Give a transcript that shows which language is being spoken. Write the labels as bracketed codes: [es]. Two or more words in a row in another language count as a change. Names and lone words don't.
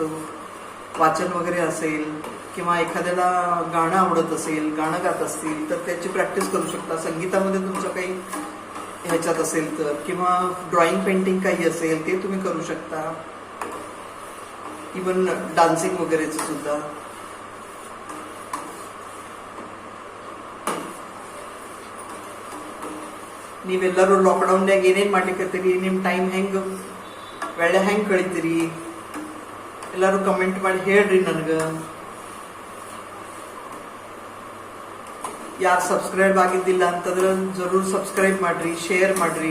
[mr] वाचन वगैरे असेल किंवा एखाद्याला गाणं आवडत असेल, गाणं गात असतील तर त्याची प्रॅक्टिस करू शकता. संगीतामध्ये तुमचं काही ह्याच्यात असेल तर, किंवा [en] drawing painting [mr] काही असेल ते तुम्ही करू शकता. [en] even dancing [mr] वगैरेच सुद्धा. [kn] ನೀವೆಲ್ಲರೂ ಲಾಕ್ಡೌನ್ಯಾಗ ಏನೇನ್ ಮಾಡ್ಲಿಕ್ಕತ್ತೀರಿ, ನಿಮ್ ಟೈಮ್ ಹೆಂಗ್ ಒಳ್ಳೆ ಹೆಂಗ್ ಕಳೀತೀರಿ ಎಲ್ಲರೂ ಕಮೆಂಟ್ ಮಾಡಿ ಹೇಳ್ರಿ ನನಗ. ಯಾರು ಸಬ್ಸ್ಕ್ರೈಬ್ ಆಗಿದ್ದಿಲ್ಲ ಅಂತಂದ್ರೆ ಜರೂರ್ ಸಬ್ಸ್ಕ್ರೈಬ್ ಮಾಡ್ರಿ, ಶೇರ್ ಮಾಡ್ರಿ.